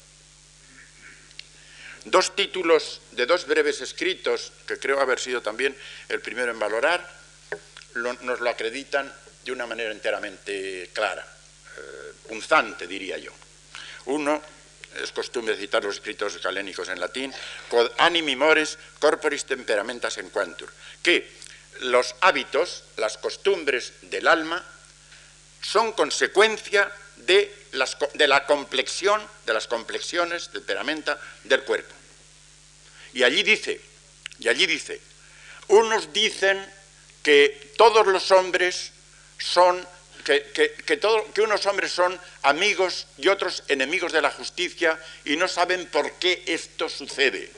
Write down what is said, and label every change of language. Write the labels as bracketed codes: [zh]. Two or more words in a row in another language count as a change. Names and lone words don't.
[es] Dos títulos de dos breves escritos, que creo haber sido también el primero en valorar, nos lo acreditan de una manera enteramente clara, punzante, diría yo. Uno, es costumbre citar los escritos galénicos en latín, [la] quod animi mores corporis temperamentas enquantur, [es] que los hábitos, las costumbres del alma, son consecuencia de la complexión, de las complexiones, temperamenta del cuerpo. Y allí dice, unos dicen que todos los hombres son, que unos hombres son amigos y otros enemigos de la justicia y no saben por qué esto sucede.